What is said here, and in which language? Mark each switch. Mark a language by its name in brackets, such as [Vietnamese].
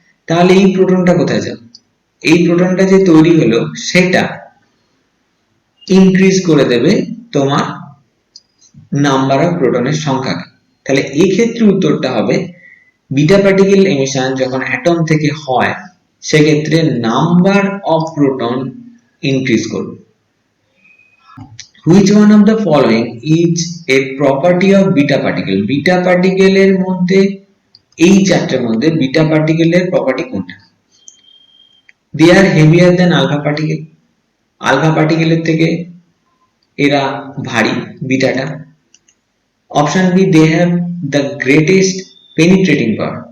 [Bangla] তাহলে এই প্রোটনটা কোথায় যাবে? এই প্রোটনটা যে তৈরি হলো সেটা ইনক্রিজ করে দেবে তোমার নাম্বার অফ প্রোটনের সংখ্যাকে। তাহলে এই ক্ষেত্রে উত্তরটা হবে বিটা পার্টিকেল এমিশন যখন অ্যাটম থেকে হয় সেক্ষেত্রে নাম্বার অফ প্রোটন ইনক্রিজ করবে। [English] Which one of the following is a property of beta particle? [Bangla] Beta পার্টিকেলের মধ্যে, এই চারটের মধ্যে বিটা পার্টিকেলের প্রপার্টি কোনটা? [English] They are heavier than alpha particle, [Bangla] alpha পার্টিকেলের থেকে এরা ভারী বিটাটা। [English] Option B, they have the greatest penetrating power.